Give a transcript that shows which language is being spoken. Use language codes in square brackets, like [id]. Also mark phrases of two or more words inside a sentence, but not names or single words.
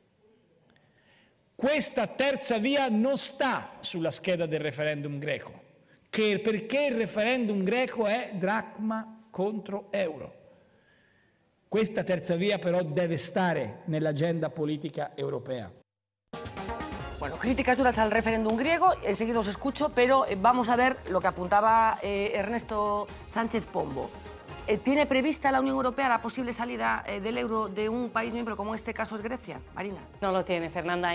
[it] Questa terza via non sta sulla scheda del referendum greco, perché il referendum greco è dracma contro euro. Questa terza via però deve stare nell'agenda politica europea. [es] Bueno, críticas duras al referéndum griego, enseguida os escucho, pero vamos a ver lo que apuntaba Ernesto Sánchez Pombo. ¿Tiene prevista la Unión Europea la posible salida del euro de un país miembro como en este caso es Grecia? Marina. No lo tiene, Fernanda.